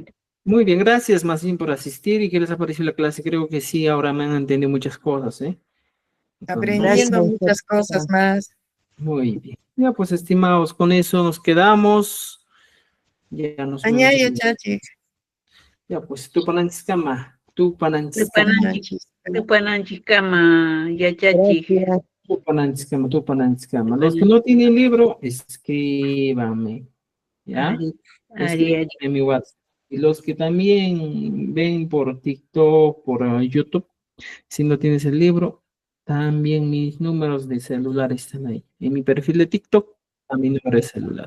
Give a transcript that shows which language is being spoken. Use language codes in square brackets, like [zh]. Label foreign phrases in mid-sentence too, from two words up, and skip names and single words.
[es] Muy bien, gracias más bien por asistir. ¿Y qué les ha parecido la clase? Creo que sí, ahora me han entendido muchas cosas, ¿eh? Aprendiendo muchas cosas más. Muy bien. Ya, pues, estimados, con eso nos quedamos. Ya nos vemos. [qu] Añaya, chachi. [es] Ya, pues, [qu] Tupananchikama. Tupananchikama, yachachi. Tupananchikama. [es] Los que no tienen libro, escríbame. ¿Ya? Escríbame en mi WhatsApp. Y los que también ven por TikTok, por YouTube, si no tienes el libro, también mis números de celular están ahí. En mi perfil de TikTok, a mi número de celular.